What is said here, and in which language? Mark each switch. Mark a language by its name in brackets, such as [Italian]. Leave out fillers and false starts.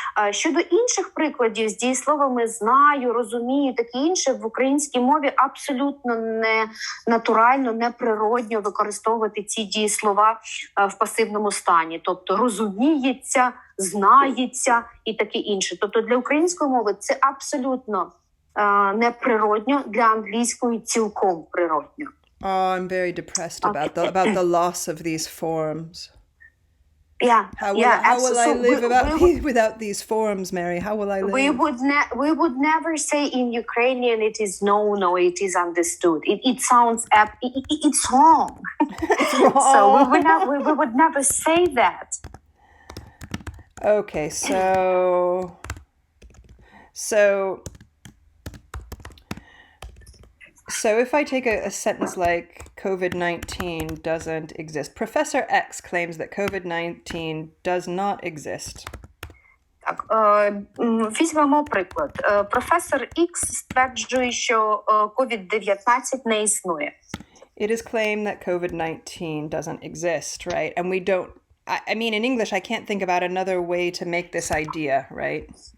[Ukrainian] Щодо інших прикладів з дієсловами «знаю», «розумію», таке інше, в українській мові абсолютно не натурально, не природньо використовувати ці дієслова в пасивному стані. Тобто «розуміється», «знається» і таке інше. Тобто для української мови це абсолютно неприродньо, для англійської цілком природньо. [English] Oh, I'm very depressed about the loss of these forms. How will I live without these forms, Mary? How will I live? We would never say in Ukrainian it is known or it is understood. It sounds it's wrong. It's wrong. So we would never say that. Okay, so if I take a sentence like COVID-19 doesn't exist. Professor X claims that COVID-19 does not exist. [Ukrainian] Так, візьмемо приклад. Професор X стверджує, що COVID-19 не існує. [English] It is claimed that COVID-19 doesn't exist, right? And we don't, I mean, in English, I can't think about another way to make this idea, right?